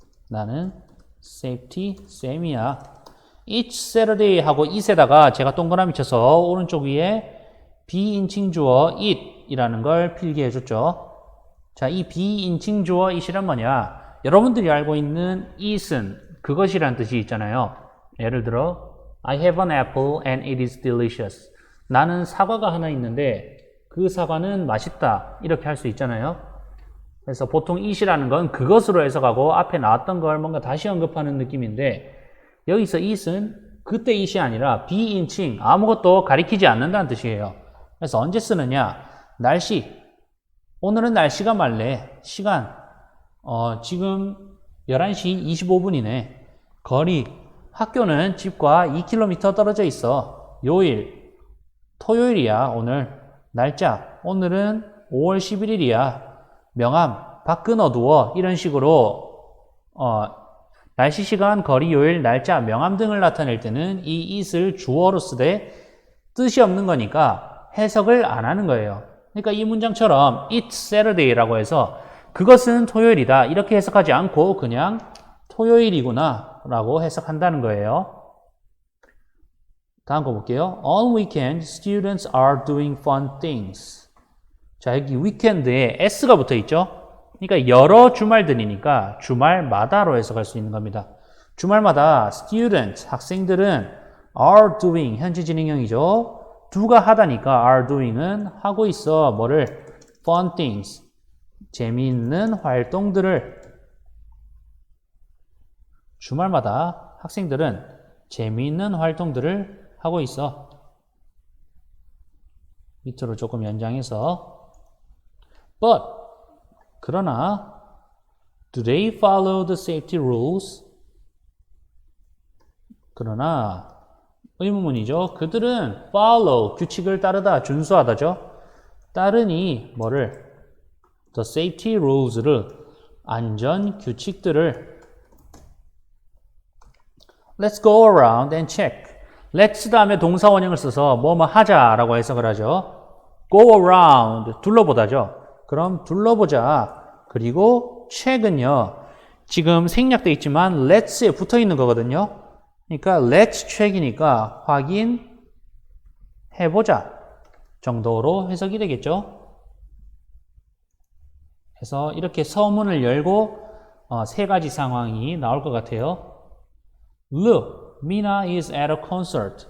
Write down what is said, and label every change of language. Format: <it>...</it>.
<ko>나는 Safety Sam이야.</ko> <en>It's Saturday</en> <ko>하고 it에다가 제가 동그라미 쳐서 오른쪽 위에 비인칭 주어 it 이라는 걸 필기해 줬죠. 자, 이 비인칭 주어 it이란 뭐냐? 여러분들이 알고 있는 it은 그것이란 뜻이 있잖아요.</ko> <en>예를 들어 I have an apple and it is delicious.</en> <ko>나는 사과가 하나 있는데 그 사과는 맛있다. 이렇게 할 수 있잖아요. 그래서 보통 it이라는 건 그것으로 해석하고 앞에 나왔던 걸 뭔가 다시 언급하는 느낌인데 여기서 it은 그때 it이 아니라 비인칭 아무것도 가리키지 않는다는 뜻이에요. 그래서 언제 쓰느냐? 날씨. 오늘은 날씨가 맑네. 시간. 지금 11시 25분이네. 거리. 학교는 집과 2km 떨어져 있어. 요일. 토요일이야, 오늘. 날짜. 오늘은 5월 11일이야. 명암, 밖은 어두워 이런 식으로 날씨, 시간, 거리, 요일, 날짜, 명암 등을 나타낼 때는 이 it을 주어로 쓰되 뜻이 없는 거니까 해석을 안 하는 거예요. 그러니까 이 문장처럼</ko> <en>It's Saturday</en> <ko>라고 해서 그것은 토요일이다 이렇게 해석하지 않고 그냥 토요일이구나 라고 해석한다는 거예요. 다음 거 볼게요.</ko> <en>On weekend, students are doing fun things.</en> <ko>자, 여기 위켄드에 s가 붙어 있죠? 그러니까 여러 주말들이니까 주말마다로 해석할 수 있는 겁니다. 주말마다 students, 학생들은 are doing, 현재 진행형이죠. do가 하다니까 are doing은 하고 있어. 뭐를? fun things, 재미있는 활동들을. 주말마다 학생들은 재미있는 활동들을 하고 있어. 밑으로 조금 연장해서</ko> <en>But, 그러나 Do they follow the safety rules? 그러나</en> <ko>의문문이죠. 그들은 follow, 규칙을 따르다, 준수하다죠. 따르니 뭐를? the safety rules를, 안전 규칙들을.</ko> <en>Let's go around and check.</en> <ko>Let's 다음에 동사 원형을 써서 뭐뭐 하자라고 해석을 하죠. Go around, 둘러보다죠. 그럼 둘러보자. 그리고 check은요. 지금 생략되어 있지만 let's에 붙어 있는 거거든요. 그러니까 let's check이니까 확인해보자 정도로 해석이 되겠죠. 그래서 이렇게 서문을 열고 세 가지 상황이 나올 것 같아요.</ko> <en>Look, Mina is at a concert.</en>